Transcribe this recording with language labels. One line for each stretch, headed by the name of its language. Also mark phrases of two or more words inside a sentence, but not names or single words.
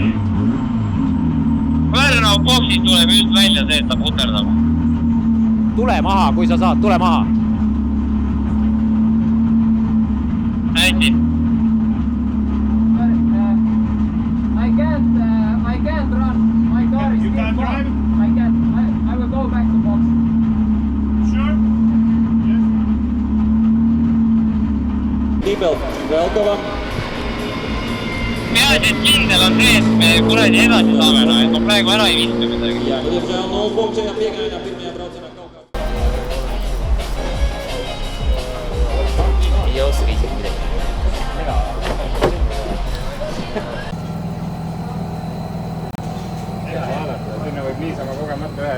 Estonian: Pärnau boksist tuleb just välja see, et ta puterdab. Tule maha, kui sa saad, tule maha. Hästi.
English: I can't run. My car is still full. I will go back to box. Sure? Yes.
Estonian: Peaasi, et kindel on see, et me kuradi edasi saame, no, et ma praegu ära ei viska midagi. Ei oska isegi midagi. Sinna võib niisama kogemata ühe